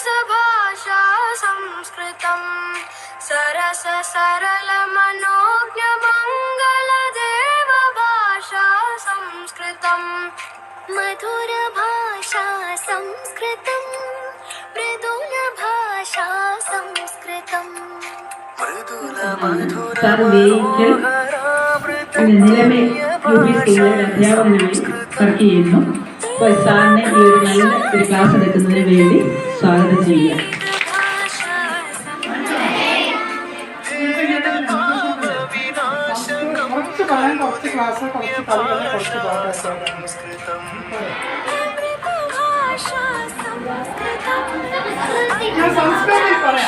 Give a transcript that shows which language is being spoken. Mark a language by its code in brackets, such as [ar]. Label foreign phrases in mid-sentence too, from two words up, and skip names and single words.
[sa] भाषा संस्कृतं सरस सरल मनोज्ञ मंगल देव भाषा संस्कृतं मधुर भाषा संस्कृतं मृदुल भाषा संस्कृतं [ml] നിലമേ യു.പി. സ്കൂളിലെ അധ്യാപകനായി വർക്ക് ചെയ്യുന്നു. അപ്പോൾ സാറിനെ ഈ ഒരു നല്ല ഒരു ക്ലാസ് എടുക്കുന്നതിന് വേണ്ടി സ്വാഗതം ചെയ്യുക. കുറച്ച് പറയാൻ കുറച്ച് ക്ലാസ് കുറച്ച് കളികൾ കുറച്ച് ഞാൻ സംസ്കൃതത്തിൽ പറയാം.